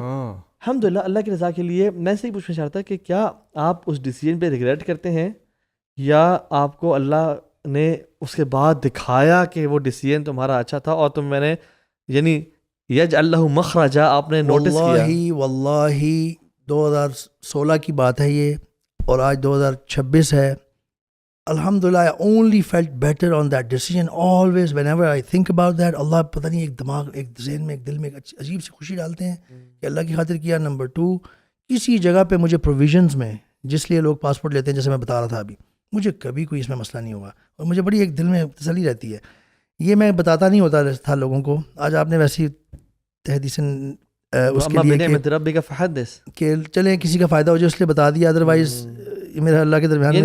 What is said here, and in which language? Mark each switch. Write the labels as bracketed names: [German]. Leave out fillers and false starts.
[Urdu] الحمدللہ اللہ کی رضا کے لیے میں سے ہی پوچھنا چاہتا کہ کیا آپ اس ڈیسیجن پہ ریگریٹ کرتے ہیں, یا آپ کو اللہ نے اس کے بعد دکھایا کہ وہ ڈیسیجن تمہارا اچھا تھا اور تم میں نے یعنی یج اللہ مخرجا آپ نے نوٹس کیا؟ واللہ 2016 کی بات ہے یہ, اور آج 2026 ہے. [English] الحمدللہ I only felt better on that decision always whenever I think about that. [Urdu] اللہ پتہ نہیں ایک دماغ, ایک ذہن میں, ایک دل میں ایک عجیب سی خوشی ڈالتے ہیں کہ اللہ کی خاطر کیا. نمبر 2, کسی جگہ پہ مجھے پروویژنز میں جس لیے لوگ پاسپورٹ لیتے ہیں, جیسے میں بتا رہا تھا ابھی, مجھے کبھی کوئی اس میں مسئلہ نہیں ہوا, اور مجھے بڑی ایک دل میں تسلی رہتی ہے. یہ میں بتاتا نہیں ہوتا تھا لوگوں کو. آج آپ نے ویسی تحدیثاً اس کے لیے کہ چلیں کسی کا فائدہ ہو جائے اس لیے بتا دیا, ادروائز میرا اللہ کے درمیان.